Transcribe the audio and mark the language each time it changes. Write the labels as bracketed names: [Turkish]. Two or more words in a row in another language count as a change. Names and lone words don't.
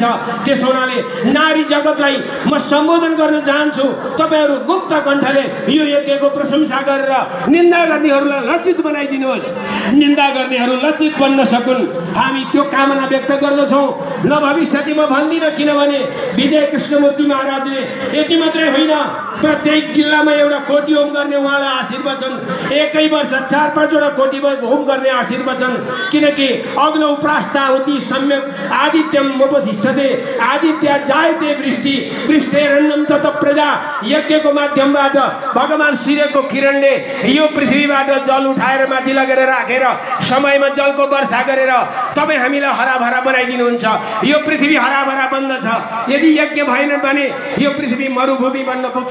[Nepali] त्यसो हुनाले नारी जगतलाई म सम्बोधन गर्न चाहन्छु, तपाईहरू मुक्त कण्ठले यो यज्ञको प्रशंसा गरेर निन्दा गर्नेहरूलाई लज्जित बनाइदिनुहोस्, निन्दा गर्नेहरू लज्जित बन्न सकुन्, हामी त्यो कामना व्यक्त गर्दछौँ। [Sanskrit] न भविष्यति [Nepali] म भन्दिनँ, किनभने विजय कृष्णमूर्ति महाराजले यति मात्रै होइन, प्रत्येक जिल्लामा एउटा कोटी होम गर्ने उहाँलाई आशीर्वचन, एकै वर्ष 4-5 कोटी होम गर्ने आशीर्वचन। [Sanskrit] किनकि अग्नौ प्रास्ताहुति सम्यक आदित्यम उपतिष्ठते आदित्य जायते वृष्टि वृष्टेरन्नम तत प्रजा। [Nepali] यज्ञको माध्यमबाट भगवान सूर्यको किरणले यो पृथ्वीबाट जल उठाएर माथि लगेर राखेर समयमा जलको वर्षा गरेर तपाईँ हामीलाई हराभरा बनाइदिनुहुन्छ। यो पृथ्वी हराभरा बन्दछ। यदि यज्ञ भएन भने यो पृथ्वी मरुभूमि बन्न पुग्छ।